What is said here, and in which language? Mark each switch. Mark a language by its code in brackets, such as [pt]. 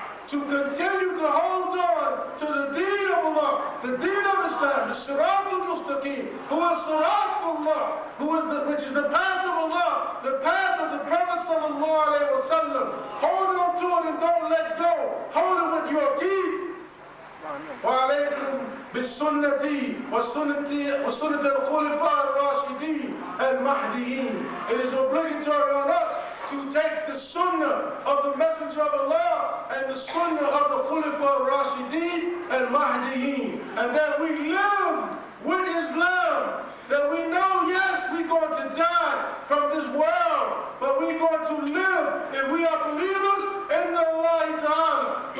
[en] to continue to hold on to the deen of Allah, the deen of Islam, the Sirat al-Mustaqim, who is Sirat Allah, which is the path of Allah, the path of the Prophet sallallahu alaihi wasallam. Hold on to it and don't let go. Hold it with your teeth. [ar] وعليكم بالسنة وسنة الخلفاء الراشدين المهديين. [en] It is obligatory on us to take the sunnah of the Messenger of Allah and the sunnah of the Khulafa al-Rashideen al-Mahdiyin, and that we live with Islam, that we know, yes, we're going to die from this world, but we're going to live, if we are believers, in the Allah Ta'ala.